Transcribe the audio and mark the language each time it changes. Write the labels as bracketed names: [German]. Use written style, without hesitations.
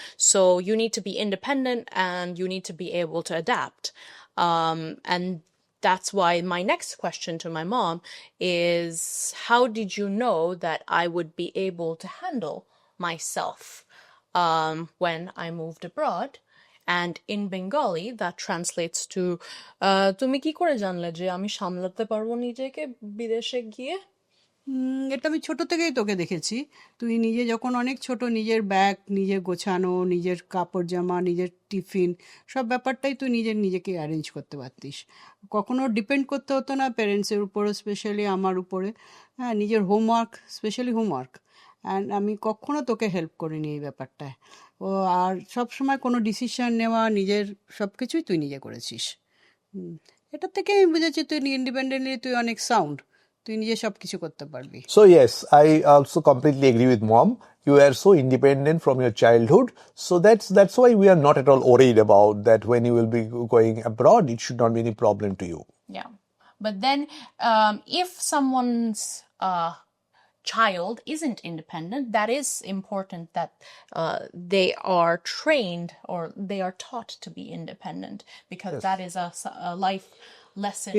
[English] So you need to be independent, and you need to be able to adapt. And that's why my next question to my mom is, how did you know that I would be able to handle myself when I moved abroad. And in Bengali, that translates to [Bangla] তুমি কি করে জানলে যে আমি সামলাতে পারবো নিজেকে বিদেশে গিয়ে? এটা আমি ছোট থেকেই তোকে দেখেছি। তুই নিজে যখন অনেক ছোট, নিজের ব্যাগ নিজে গোছানো, নিজের কাপড় জামা, নিজের টিফিন, সব ব্যাপারটাই তুই নিজেকে অ্যারেঞ্জ করতে পারতিস। কখনো ডিপেন্ড করতে হতো না প্যারেন্টসের উপরে, স্পেশালি আমার উপরে। হ্যাঁ, নিজের স্পেশালি হোমওয়ার্ক, অ্যান্ড আমি কখনো তোকে হেল্প করিনি এই ব্যাপারটায়। আর সবসময় কোনো ডিসিশন নেওয়া, নিজের সব কিছুই তুই নিজে করেছিস। এটা থেকে আমি বুঝেছি তুই ইন্ডিপেন্ডেন্টলি তুই অনেক সাউন্ড, তুই নিজে সব কিছু করতে পারবি। [English] So yes, I also completely agree with mom. You are so independent from your childhood. So that's why we are not at all worried about that when you will be going abroad. It should not be any problem to you. Yeah. But then if someone's child isn't independent, that is important that they are trained or they are taught to be independent, because that is a life lesson.